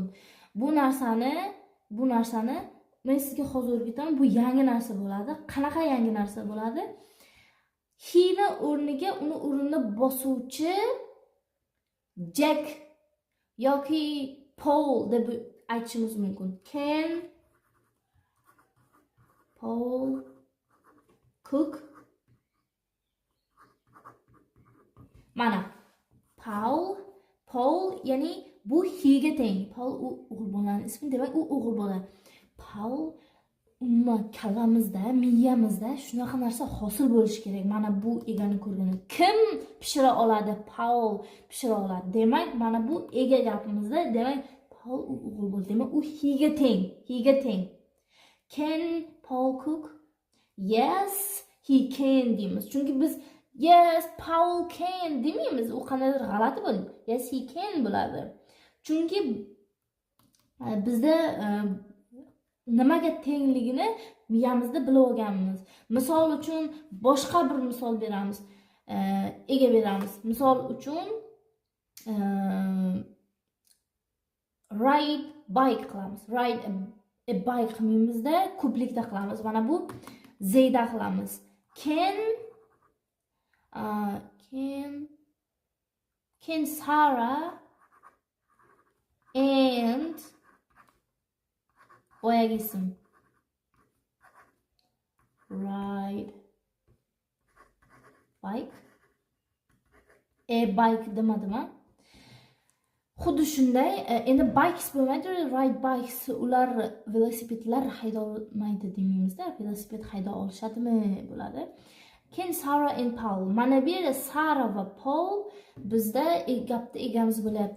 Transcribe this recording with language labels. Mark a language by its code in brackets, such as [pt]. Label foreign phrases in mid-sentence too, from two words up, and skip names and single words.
[uz] Bu narsani men sizga hozir o'rgataman. Bu yangi narsa bo'ladi. Qanaqa yangi narsa bo'ladi? He ni o'rniga uni o'rnini bosuvchi Jack yoki Paul deb aytishimiz mumkin. [en] Can Paul cook? [uz] Mana Paul ya'ni bu he ga teng. Paul u o'g'il bolaning ismi, demak u o'g'il bola. Paul umuman kallamizda, miyamizda shunaqa narsa hosil bo'lishi kerak. Mana bu egani ko'rgani. Kim pishira oladi? Paul pishira oladi. Demak, mana bu ega gapimizda, demak Paul u o'g'il bola. Demak, u he ga teng. [en] Can Paul cook? Yes, he can [uz] deymiz. Chunki biz [en] yes, Paul can [uz] demaymiz. U qanaqadir g'alati bo'ladi. [en] Yes, he can [uz] bo'ladi. Chunki bizda nimaga tengligini miyamizda bilib olganmiz. Misol uchun boshqa bir misol beramiz. Ega beramiz. Misol uchun [en] ride bike [uz] qilamiz. [en] Ride a bike [uz] qilmaymizda, ko'plikda qilamiz. Mana bu zeyda qilamiz. [en] Can Sarah and [uz] boyagi ism [en] ride bike bike demadimi? [uz] Xuddi shunday, endi bikes bo'lmaydi, [en] ride bikes, [uz] ular velosipedlar hayda olmaydi deymizda, velosiped hayda olishadimi bo'ladi. [en] Can Sarah and Paul. [uz] Mana bu yerda Sara va Paul bizda gapda egamiz bo'lyapti.